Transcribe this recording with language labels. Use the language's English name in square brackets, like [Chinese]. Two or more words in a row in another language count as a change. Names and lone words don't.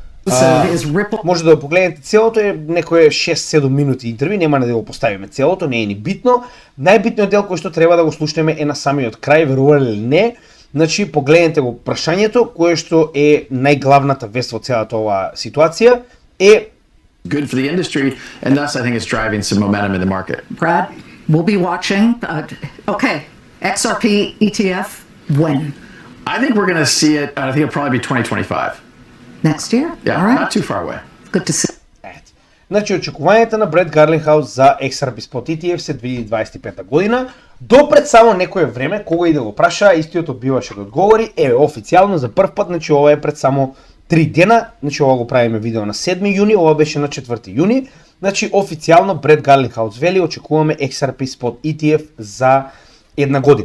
[Macedonian] Може да го погледнете целото, е некое 6-7 минути интервју, нема да го поставиме целото, не е ни битно. Најбитниот дел кој што треба да го слушнеме е на самиот крај, верували или не. Значи, погледнете го прашањето, кое што е најглавната вест во целата оваа ситуација, е [English] good for the industry, and thus I think it's driving some momentum in the market. Brad, we'll be watching. Okay, XRP ETF, when? I think we're going to see it, I think it'll probably be 2025. Next year? Yeah, all right. Not too far away. Good to see. [Macedonian] Значи очекувањата на Бред Гарлинхаус за XRP Spot ETF се 2025 година. Допред само некое време, кога и да го праша, истиот одбиваше да одговори, официјално за прв пат, значи ова е пред само 3 дена, значи ова го правиме видео на 7 јуни, ова беше на 4 јуни, значи официјално Бред Гарлинхаус вели очекуваме XRP Spot ETF за една година.